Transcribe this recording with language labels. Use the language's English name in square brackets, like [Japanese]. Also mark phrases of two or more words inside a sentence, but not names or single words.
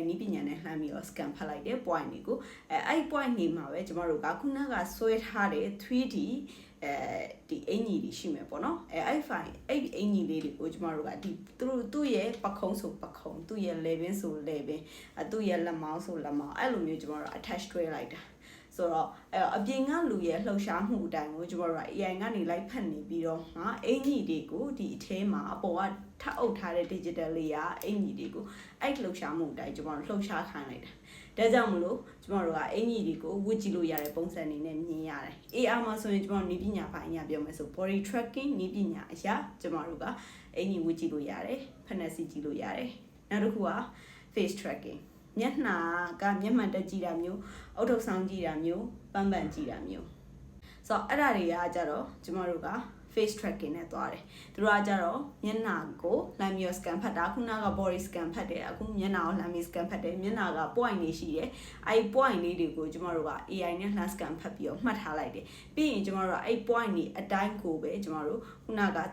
[Burmese] နည်းပညာနဲ့လှမ်းပြီးတော့ scan ဖတ်လိုက်တဲ့ point တွေကိုအဲ့ point နေမှာပဲကျွန်တော်တို့ကခုနကဆွဲထားတဲ့ 3D ဒီအင်ကြီးတွေရှိမယ်ပေါ့နော်အဲ့အင်ကြီးလေးတွေကိုကျွန်တော်တို့ကဒီသူ့ရဲ့ပခုံးဆိုပခုံးသူ့ရဲ့ level ဆို level သူ့ရဲ့လက်မောင်းဆိုလက်မောင်းအဲ့လိုမျိုးကျွန်တော်တို့ attach တွဲလိုက်တာဆိုတော့အပြင်ကလူရဲ့လှုပ်ရှားမှုအတိုင်းကိုကျွန်တော်တို့က AI ကနေလိုက်ဖတ်နေပြီးတော့မှအင်ကြီးတွေကိုဒီအ ထဲမှာအပေါ်ကထပ်အုပ်ထားတဲ့ [English] digital layer [Burmese] အင်ကြီးတွေကိုအဲ့လှုပ်ရှားမှုအတိုင်းကျွန်တော်တို့လှုပ်ရှားခိုင်းလိုက်တာဒါကြောင့်မလို့ကျွန်တော်တို့ ကအင်ကြီးတွေကိုဝစ်ကြည့်လို့ရတဲ့ပုံစံနေနဲ့မြင်ရတယ် AR မှာဆိုရင်ကျွန်တော်နည်းပညာပိုင်းအရာပြောမယ်ဆို [English] body tracking [Burmese] နည်းပညာအရာကျွန်တော်တို့ကအင်ကြီးဝစ်ကြည့်လို့ရတယ်ဖက်နက်စီကြည့်လို့ရတယ်နောက်တစ်ခုက [English] face tracking [Burmese] မျက်နှာကမျက်မှန်တက်ကြည့်တာမျိုးအုတ်ထုပ်ဆောင်ကြည့်တာမျိုးပန်းပန်ကြည့်တာမျိုးဆိုတော့အဲ့ဒါတွေကကြတော့ကျွန်တော်တို့က [English] face tracking [Burmese] နဲ့သွားတယ်သူတို့ကကြတော့မျက်နှာကို လှမ်းပြီး scan ဖတ်တာခုနက [English] body scan [Burmese] ဖတ်တယ်အခုမျက်နှာကိုလှမ်းပြီး scan ဖတ်တယ်မျက်နှာက point တွေရှိတယ်အဲ့ point လေးတွေကိုကျွန်တော်တို့က AI နဲ့လှမ်း scan ဖတ်ပြီးတော့မှတ်ထားလိုက်တယ်ပြီးရင်ကျွန်တော်တို့ကအဲ့ point တွေအတိုင်းကိုပဲကျွန်တော်တို့ခုနက